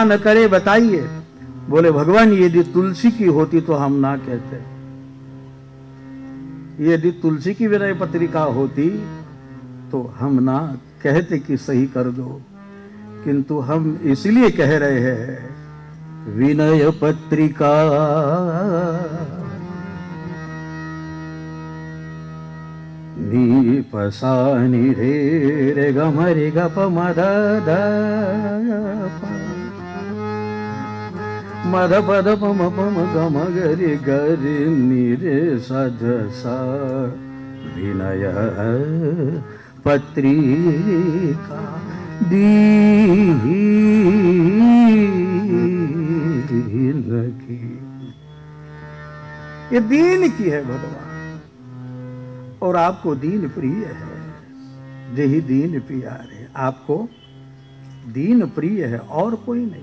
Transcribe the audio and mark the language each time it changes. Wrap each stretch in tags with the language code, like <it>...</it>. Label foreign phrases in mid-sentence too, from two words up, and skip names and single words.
<hi>करे या न करे बताइए। बोले भगवान यदि तुलसी की होती तो हम ना कहते, यदि तुलसी की विनय पत्रिका होती तो हम ना कहते कि सही कर दो, किंतु हम इसलिए कह रहे हैं विनय पत्रिका नी पसा नि रे रे ग म रे ग प म ध ध प म ध प ध प म प म ग म ग रे ग रे नि रे स ध स विनय पत्रिका दीन की, ये दीन की है भगवान, और आपको दीन प्रिय है, यही दीन प्यारे, आपको दीन प्रिय है और कोई नहीं।</hi>